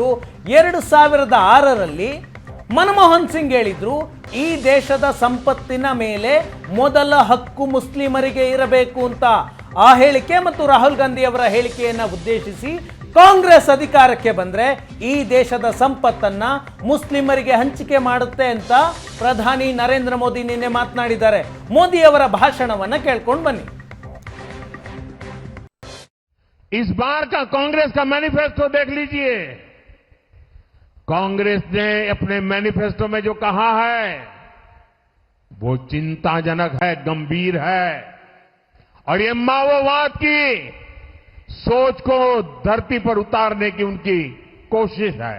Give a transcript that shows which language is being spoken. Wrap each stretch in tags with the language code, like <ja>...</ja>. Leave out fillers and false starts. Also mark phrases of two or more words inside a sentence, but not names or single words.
<kn>2006ರಲ್ಲಿ ಮನಮೋಹನ್ ಸಿಂಗ್ ಹೇಳಿದ್ರು, ಈ ದೇಶದ ಸಂಪತ್ತಿನ ಮೇಲೆ ಮೊದಲ ಹಕ್ಕು ಮುಸ್ಲಿಮರಿಗೆ ಇರಬೇಕು ಅಂತ. ಆ ಹೇಳಿಕೆ ಮತ್ತು ರಾಹುಲ್ ಗಾಂಧಿ ಅವರ ಹೇಳಿಕೆಯನ್ನು ಉದ್ದೇಶಿಸಿ ಕಾಂಗ್ರೆಸ್ ಅಧಿಕಾರಕ್ಕೆ ಬಂದರೆ ಈ ದೇಶದ ಸಂಪತ್ತನ್ನ ಮುಸ್ಲಿಮರಿಗೆ ಹಂಚಿಕೆ ಮಾಡುತ್ತೆ ಅಂತ ಪ್ರಧಾನಿ ನರೇಂದ್ರ ಮೋದಿ ನಿನ್ನೆ ಮಾತನಾಡಿದ್ದಾರೆ. ಮೋದಿ ಅವರ ಭಾಷಣವನ್ನ ಕೇಳ್ಕೊಂಡು ಬನ್ನಿ.</kn> <hi>इस बार का कांग्रेस का मैनिफेस्टो देख लीजिए। कांग्रेस ने अपने मैनिफेस्टो में जो कहा है वो चिंताजनक है, गंभीर है, और ये माओवाद की सोच को धरती पर उतारने की उनकी कोशिश है।</hi>